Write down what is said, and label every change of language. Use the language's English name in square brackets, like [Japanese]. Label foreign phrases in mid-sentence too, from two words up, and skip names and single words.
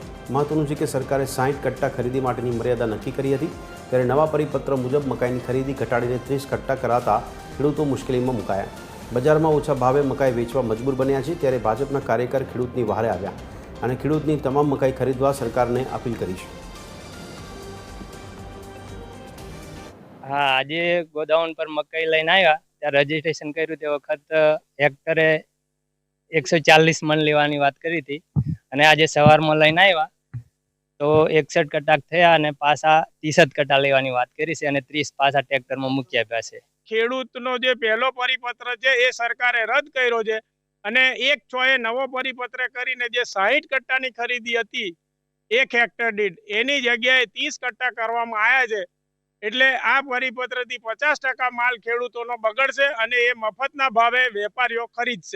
[Gujarati] મહત્વનું છે કે સરકારે 60 કટ્ટા ખરીદી માટેની મર્યાદા નક્કી કરી હતી, ત્યારે નવા પરિપત્ર મુજબ મકાઈની ખરીદી ઘટાડીને 30 કટ્ટા કરાતા ખેડૂતો મુશ્કેલીમાં મુકાયા। બજારમાં ઓછા ભાવે મકાઈ વેચવા મજબૂર બન્યા છે, ત્યારે ભાજપના કાર્યકર ખેડૂતની વહારે આવ્યા અને ખેડૂતની તમામ મકાઈ ખરીદવા સરકારને અપીલ કરી છે। હાં, આજ ગોડાઉન પર મકાઈ લઈને આવ્યા ત્યારે રજિસ્ટ્રેશન કર્યું તે વખત હેક્ટરે 140 મણ લેવાની વાત કરી થી અને આજે સવારમાં લઈને આવ્યા તો 61 કટ્ટા થયા અને પાછા 30 કટ્ટા લેવાની વાત કરી છે અને 30 પાછા ટ્રેક્ટરમાં મૂકી આપ્યા છે। ખેડૂતનો જે પહેલો પરિપત્ર છે એ સરકારે રદ કર્યો છે અને 1/6 નવો પરિપત્ર કરીને જે 60 કટ્ટાની ખરીદી હતી 1 હેક્ટર દીઠ એની જગ્યાએ 30 કટ્ટા કરવામાં આવ્યા છે। એટલે આ પરિપત્રથી 50% માલ ખેડૂતોનો બગડશે અને એ મફતના ભાવે વેપારીઓ ખરીદશે।